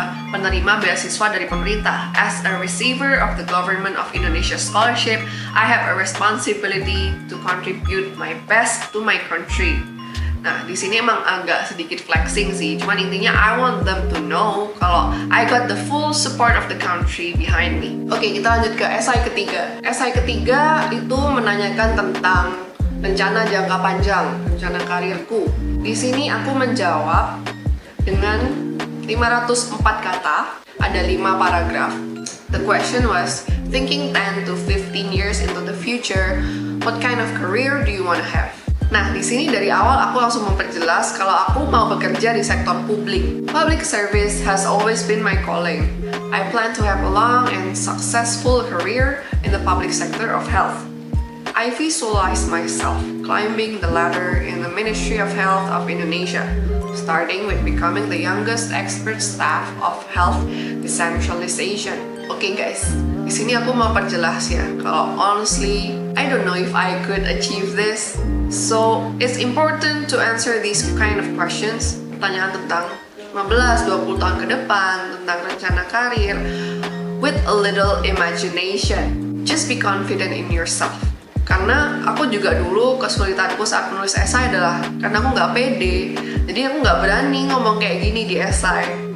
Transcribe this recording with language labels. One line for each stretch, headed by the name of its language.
Indonesian: penerima beasiswa dari pemerintah.
English: As a receiver of the Government of Indonesia Scholarship, I have a responsibility to contribute my best to my country. Nah, di sini emang agak sedikit flexing sih, cuman intinya I want them to know kalau I got the full support of the country behind me.
Indonesian: Oke, kita lanjut ke esai ketiga. Esai ketiga itu menanyakan tentang rencana jangka panjang, rencana karirku. Di sini aku menjawab dengan 504 kata, ada 5 paragraf.
English: The question was, thinking 10 to 15 years into the future, what kind of career do you want to have?
Indonesian: Nah, di sini dari awal aku langsung memperjelas kalau aku mau bekerja di sektor publik.
English: Public service has always been my calling. I plan to have a long and successful career in the public sector of health. I visualize myself climbing the ladder in the Ministry of Health of Indonesia, starting with becoming the youngest expert staff of health decentralization. Oke guys, di sini aku mau perjelas ya, kalau honestly, I don't know if I could achieve this. So, it's important to answer these kind of questions, pertanyaan tentang 15-20 tahun ke depan, tentang rencana karir, with a little imagination. Just be confident in yourself.
Indonesian: Karena aku juga dulu kesulitanku saat menulis esai adalah karena aku nggak pede, jadi aku nggak berani ngomong kayak gini di esai.